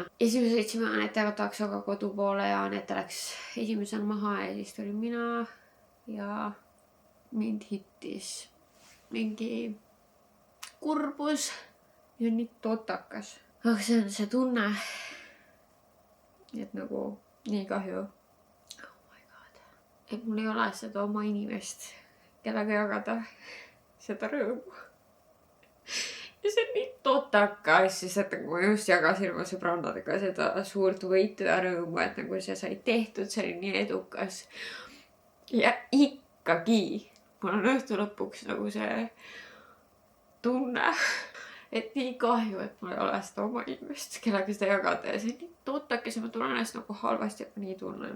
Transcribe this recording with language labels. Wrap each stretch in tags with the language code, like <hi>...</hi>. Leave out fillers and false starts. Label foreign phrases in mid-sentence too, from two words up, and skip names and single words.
<et>Ja siis me sõitsime Anetega taksoga kodu poole ja Anette läks esimesel maha ja siis tuli mina ja mind hittis mingi kurbus ja nii totakas. Aga see on see tunne, et nagu nii kahju.</et> <en>Oh my god.</en> <et>Et mul ei ole seda oma inimest, kellega jagada seda rõõmu. Ja see on nii totakas, sest et nagu ma just jagasin oma sõbrannadega seda suurt võitu ja rõõmu, et nagu see sai tehtud, see oli nii edukas. Ja ikkagi mul on õhtu lõpuks nagu see tunne, et nii kahju, et mul ei ole seda oma inimest, kellega seda jagada ja see on nii totakas ja ma tunnen ennast nagu halvasti, et ma nii tunnen.</et>